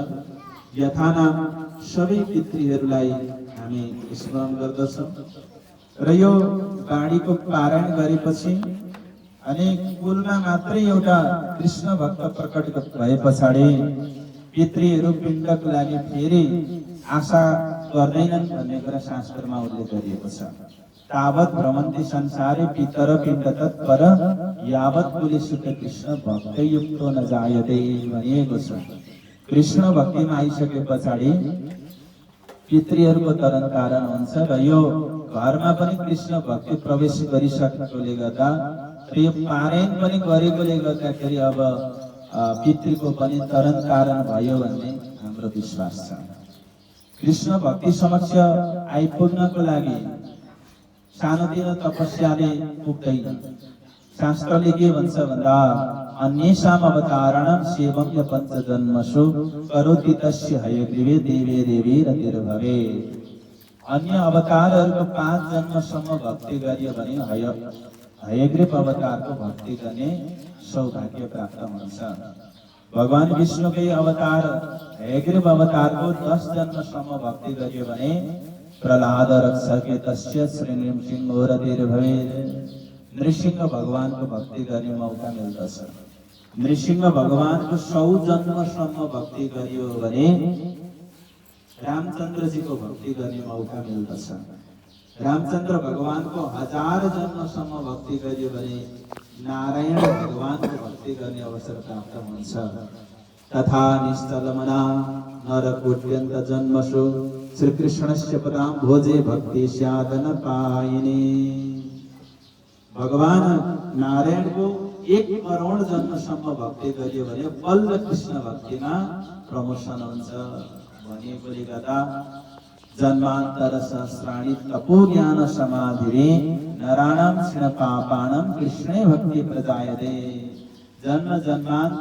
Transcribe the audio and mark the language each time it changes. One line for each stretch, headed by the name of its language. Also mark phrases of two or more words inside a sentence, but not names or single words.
Nepali: यथानाम सबै पितृहरूलाई हामी स्मरण गर्दछौँ र यो वाणीको पारायण गरेपछि अनि कुलमा मात्रै एउटा कृष्ण भक्त प्रकट भए पछाडि पितृहरू पिण्डको लागि फेरि आशा गर्दैनन् भन्ने कुरा शास्त्रमा उल्लेख गरिएको छ।
Sanskrit: तावत् भ्रमन्ति संसारे पितर पिण्ड तत्पर यावत् कुले सुख कृष्ण भक्तयुक्तो न जायते
Nepali: भनिएको छ। कृष्ण भक्तिमा आइसके पछाडि पितृहरूको तरण कारण हुन्छ र यो घरमा पनि कृष्ण भक्ति प्रवेश गरिसकेकोले गर्दा यो पारायण पनि गरेकोले गर्दाखेरि अब पितृको पनि तरण कारण भयो भन्ने हाम्रो विश्वास छ। कृष्ण भक्ति समक्ष आइपुग्नको लागि सानोतिनो तपस्याले पुग्दैन। शास्त्रले के भन्छ भन्दा
Sanskrit: अन्येषाम् अवतारणं सेवं य पञ्चजन्मसु करोति तस्य हयग्रीवे देवे देवी रतिर्भवेत्।
Nepali: अन्य अवतारहरूको 5 जन्मसम्म भक्ति गरियो भने हयग्रीव अवतारको भक्ति गर्ने सौभाग्य प्राप्त हुन्छ। भगवान विष्णुकै अवतार हयग्रीव अवतारको 10 जन्मसम्म भक्ति गरियो भने
Sanskrit: प्रहलाद रक्षके तस्य श्री नृसिंह रतिर्भवेत्।
Nepali: नृसिंह भगवानको भक्ति गर्ने मौका मिल्दछ। नृसिंह भगवानको 100 जन्मसम्म भक्ति गरियो भने रामचन्द्रजीको भक्ति गर्ने मौका मिल्दछ। रामचन्द्र भगवानको 1000 जन्मसम्म भक्ति गर्यो भने नारायण भगवानको भक्ति गर्ने अवसर प्राप्त हुन्छ।
Sanskrit: तथा निश्चलमना नरकोट्यन्त जन्मसु श्रीकृष्णस्य पदां भोजे भक्ति स्यादन पाइने।
Nepali: भगवान नारायणको 1 करोड जन्मसम्म भक्ति गर्यो भने बल्ल कृष्ण भक्तिमा प्रमोसन हुन्छ भनेकोले गर्दा
Sanskrit: जन्मान्तर सहस्राणि तपो ज्ञान समाधिरे नराणां क्षीण पापाणां कृष्णे भक्ति प्रजायते।
Nepali: जन्म जन्मान्तर